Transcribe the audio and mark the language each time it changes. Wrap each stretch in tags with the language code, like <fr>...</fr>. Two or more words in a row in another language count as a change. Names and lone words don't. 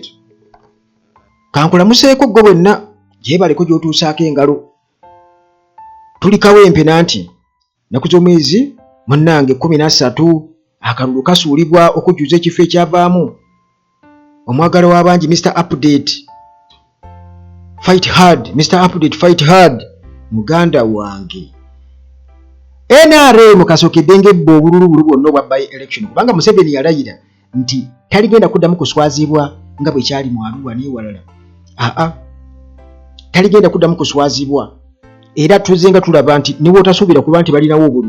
<lg>Kankulamuseeko gwe bwenna gyebaleko gy'otuusaako engalo. Tuli kawempe nanti naku z'omwezi munnange 13 akalulu kasuulibwa okujjuza ekifo ekyavaamu. Omwagala w'abangi Mr. Update</lg> <en>Fight hard,</en> <lg>Mr.</lg> <en>Update fight hard,</en> <lg>muganda wange. NRM kasookedde ng'ebbo obululu bwonna obwa</lg> <en>by election</en> <lg>kubanga Museveni yalayira nti taligenda kuddamu kuswazibwa nga bwe kyali mu Arua n'ewalala. Taligenda kuddamu kuswazibwa. Era tuzenga tulaba nti niwo tasuubira kuba nti balinawo obululu.</lg>